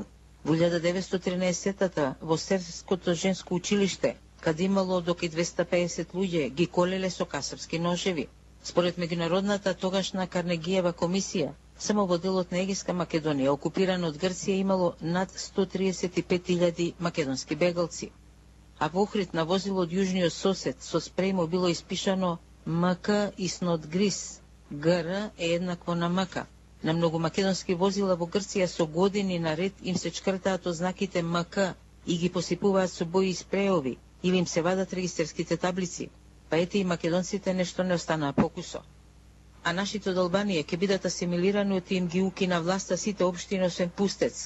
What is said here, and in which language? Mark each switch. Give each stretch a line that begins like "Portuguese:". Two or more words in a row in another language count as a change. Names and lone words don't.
Macedonian: Во 1913 во Серското женско училиште, каде имало до 250 луѓе, ги колеле со касапски ножеви. Според меѓународната тогашна Карнегиева комисија, само во делот на Егејска Македонија, окупирана од Грција, имало над 135.000 македонски бегалци. А во Охрид на возило од јужниот сосед со спрејмо било испишано МК
English: is not Greece,
Macedonian: ГР е еднакво на МК. На многу македонски возила во Грција со години наред им се чкртаат ознаките МК и ги посипуваат со бои и спреови, или им се вадат регистерските таблици. Па ете и македонците нешто не останаа покусо. А нашите од Албанија ќе бидат асимилирани од им ги укина власта сите општини освен Пустец.